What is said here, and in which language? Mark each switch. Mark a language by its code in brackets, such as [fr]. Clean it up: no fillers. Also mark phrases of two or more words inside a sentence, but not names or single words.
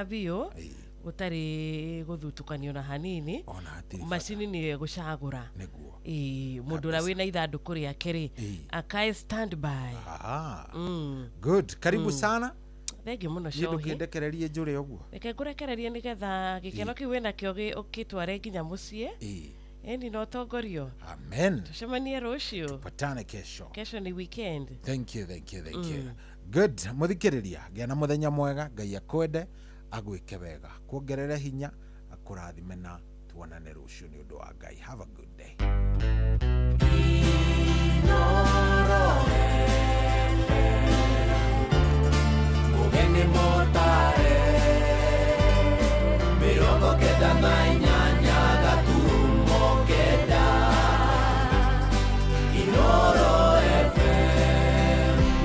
[ki] biũ gutari guthutukanio na hanini macini ni gucagura mundu ra wina ithanduku riake ri akae standby. [sw] Good, karibu sana. [ki] Thengi muno Shohi. Ndukindekererie njure uguo. Reke ngurekererie nigetha gikeno kiu wina kio ukitware nginya mucie. Endi no tongorio. Amen. Tushemanie rucio. [sw] Patane kesho. Kesho ni weekend. [en] Thank you. Good. [ki] Muthikiriria gĩa na muthenya mwega, Ngai akwende agwike wega, kuongerere hinya, akurathime na tuonane rucio ni undu wa Ngai. [en] Have a good day. [ki] Ugeni motare mirongo kenda na inyanya gaturumo kenda Inoro FM.